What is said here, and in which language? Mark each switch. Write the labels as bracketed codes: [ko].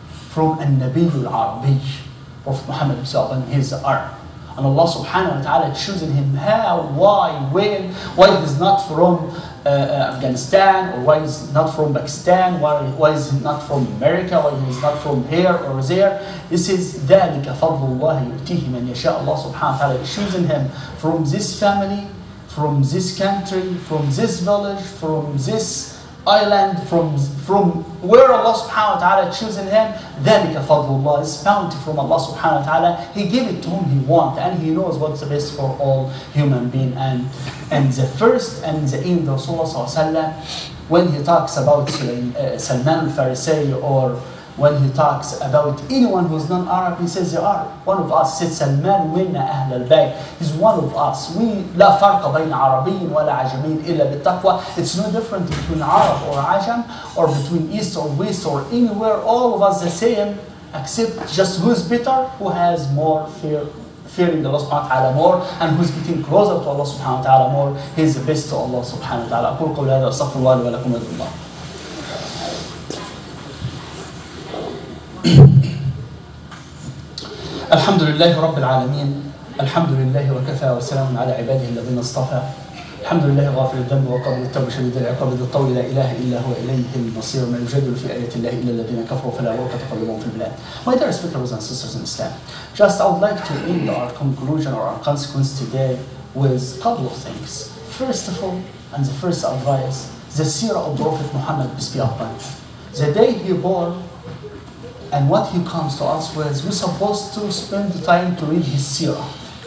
[en] From An-Nabi al-Arabi, Prophet Muhammad himself, he is Arab. And Allah subhanahu wa ta'ala choosing him how, why, when, why he's not from Afghanistan, or why he's not from Pakistan, why is he not from America, why he's not from here or there. This is [ar] ذَلِكَ فَضْلُ اللَّهِ يُؤْتِيهِ مَنْ يَشَاءُ. [en] Allah subhanahu wa ta'ala choosing him from this family, from this country, from this village, from this island, from where Allah subhanahu wa ta'ala choosing him. [ar] ذَلِكَ فَضْلُ اللَّهِ [en] is bounty from Allah subhanahu wa ta'ala. He gave it to whom he wants, and he knows what's the best for all human beings. And the first and the end of Rasulullah sallallahu alaihi wasallam, when he talks about Salman al-Farisi, or when he talks about anyone who's non-Arab, he says they are one of us. He said Salman [ar] minna ahl al-bayt. [en] He's one of us. We [ar] لا فرق بين عربي ولا عجمي إلا بالتقوى. [en] It's no different between Arab or Ajam, or between East or West or anywhere. All of us the same, except just who's better, who has more fearing Allah subhanahu wa ta'ala more, and who's getting closer to Allah subhanahu wa ta'ala more. He's the best to Allah subhanahu wa ta'ala. [ar] أقول قولي هذا وأستغفر الله لي ولكم ولكم الله. الحمد لله رب العالمين، الحمد لله وكفى وسلام على عباده الذين اصطفى. الحمد لله غافر الذنب وقابل التوب شديد العقاب ذو الطول لا اله الا هو اليه المصير. ما يجادل في ايات الله الا الذين كفروا فلا غرة تقلبهم في البلاد. [en] My dear brothers and sisters in Islam, just I would like to end our conclusion or our consequence today with a couple of things. First of all, and the first advice, the seerah of Prophet Muhammad, peace be upon him. The day he born and what he comes to us with, we're supposed to spend the time to read his seerah.